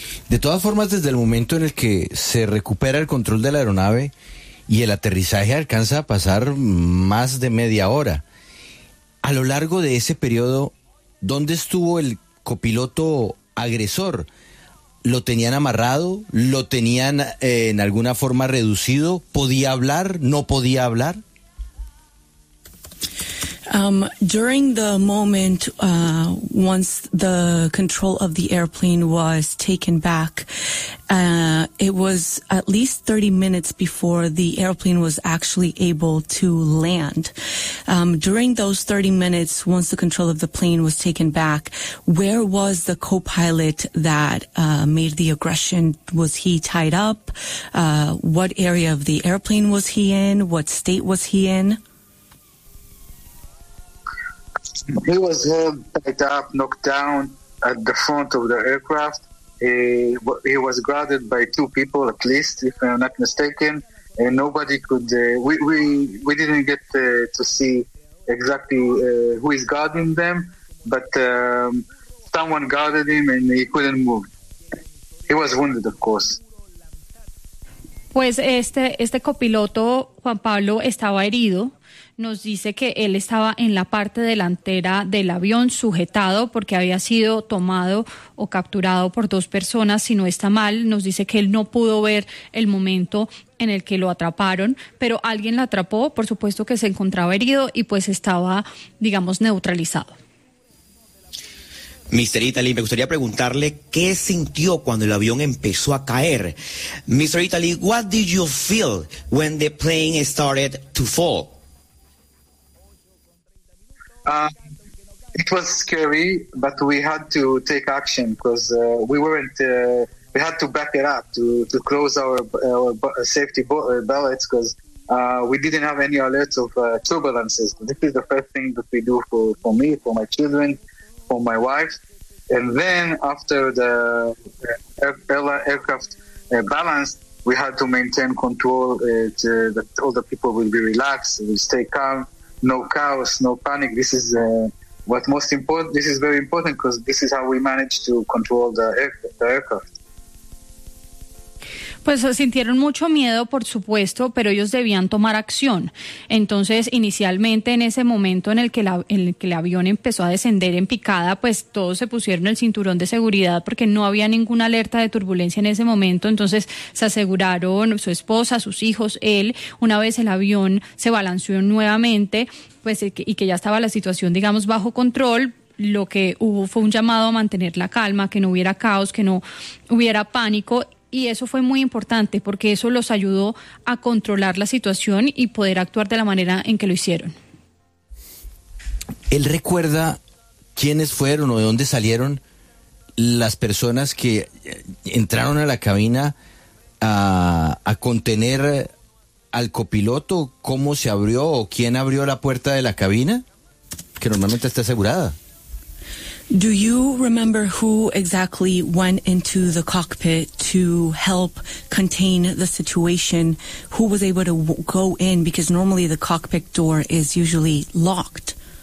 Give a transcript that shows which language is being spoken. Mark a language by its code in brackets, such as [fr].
[es] De todas formas, desde el momento en el que se recupera el control de la aeronave y el aterrizaje alcanza a pasar más de media hora, a lo largo de ese periodo, ¿dónde estuvo el copiloto agresor? ¿Lo tenían amarrado? ¿Lo tenían en alguna forma reducido? ¿Podía hablar? ¿No podía hablar? [en] During the moment, once the control of the airplane was taken back, it was at least 30 minutes before the airplane was actually able to land. During those 30 minutes, once the control of the plane was taken back, where was the co-pilot that made the aggression? Was he tied up? What area of the airplane was he in? What state was he in? He was tied up, knocked down at the front of the aircraft. He was guarded by two people at least, if I'm not mistaken. And nobody could. We didn't get to see exactly who is guarding them, but someone guarded him and he couldn't move. He was wounded, of course. [es] Pues este copiloto Juan Pablo estaba herido. Nos dice que él estaba en la parte delantera del avión sujetado porque había sido tomado o capturado por dos personas, si no está mal. Nos dice que él no pudo ver el momento en el que lo atraparon, pero alguien lo atrapó, por supuesto que se encontraba herido y pues estaba, digamos, neutralizado. [en] Mr. [es] Italy, me gustaría preguntarle qué sintió cuando el avión empezó a caer. [en] Mr. Italy, what did you feel when the plane started to fall? It was scary, but we had to take action because we had to back it up to close our safety belts because we didn't have any alerts of turbulences. This is the first thing that we do for me, for my children, for my wife. And then after the aircraft balanced, we had to maintain control that all the people will be relaxed, will stay calm. No chaos, no panic. This is what most important. This is very important because this is how we manage to control the aircraft. [es] Pues sintieron mucho miedo, por supuesto, pero ellos debían tomar acción. Entonces, inicialmente, en ese momento en el que el avión empezó a descender en picada, pues todos se pusieron el cinturón de seguridad porque no había ninguna alerta de turbulencia en ese momento. Entonces, se aseguraron su esposa, sus hijos, él. Una vez el avión se balanceó nuevamente, pues y que ya estaba la situación, digamos, bajo control, lo que hubo fue un llamado a mantener la calma, que no hubiera caos, que no hubiera pánico. Y eso fue muy importante porque eso los ayudó a controlar la situación y poder actuar de la manera en que lo hicieron. ¿Él recuerda quiénes fueron o de dónde salieron las personas que entraron a la cabina a contener al copiloto? ¿Cómo se abrió o quién abrió la puerta de la cabina? Que normalmente está asegurada. [en] Do you remember who exactly went into the cockpit to help contain the situation? Who was able to go in? Because normally the cockpit door is usually locked.